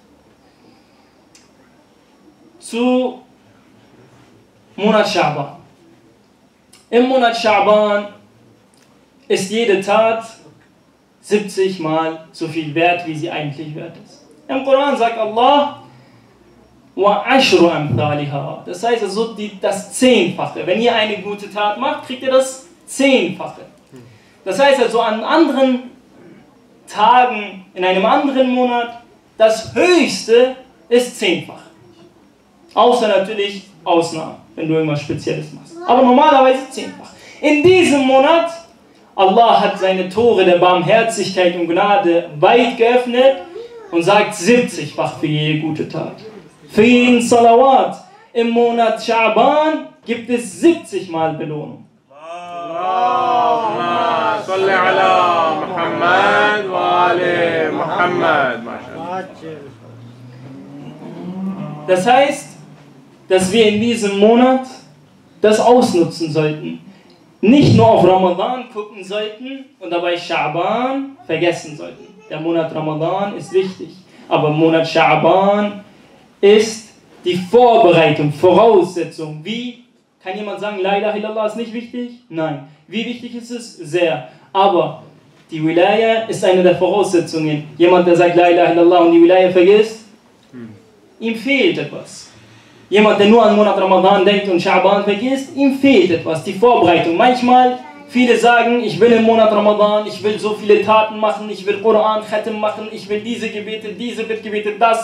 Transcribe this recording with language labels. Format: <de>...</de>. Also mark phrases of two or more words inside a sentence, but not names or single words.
<de>Zu Monat Scha'ban. Im Monat Scha'ban ist jede Tat 70 Mal so viel wert, wie sie eigentlich wert ist. Im Koran sagt Allah,</de> <ar>وَعَشْرُ أَمْثَالِهَا.</ar> <de>Das heißt also das 10-fache. Wenn ihr eine gute Tat macht, kriegt ihr das 10-fache. Das heißt also an anderen Tagen, in einem anderen Monat, das Höchste ist 10-fach. Außer natürlich Ausnahmen, wenn du irgendwas Spezielles machst. Aber normalerweise 10-fach. In diesem Monat, Allah hat seine Tore der Barmherzigkeit und Gnade weit geöffnet und sagt 70-fach für jede gute Tat. Für jeden Salawat im Monat Scha'ban gibt es 70 Mal Belohnung.</de> <ar>اللهم صل على محمد وآل محمد.</ar> <de>Das heißt, dass wir in diesem Monat das ausnutzen sollten. Nicht nur auf Ramadan gucken sollten und dabei Scha'ban vergessen sollten. Der Monat Ramadan ist wichtig, aber im Monat Scha'ban ist die Vorbereitung, Voraussetzung. Wie? Kann jemand sagen,</de> <ar>لا إله إلا الله</ar> <de>ist nicht wichtig? Nein. Wie wichtig ist es? Sehr. Aber die Wilaya ist eine der Voraussetzungen. Jemand, der sagt</de> <ar>لا إله إلا الله</ar> <de>und die Wilaya vergisst, ihm fehlt etwas. Jemand, der nur an Monat Ramadan denkt und Scha'ban vergisst, ihm fehlt etwas, die Vorbereitung. Manchmal, viele sagen, ich will im Monat Ramadan, ich will so viele Taten machen, ich will Koran, Khatim machen, ich will diese Gebete, diese Bittgebete, das.</de>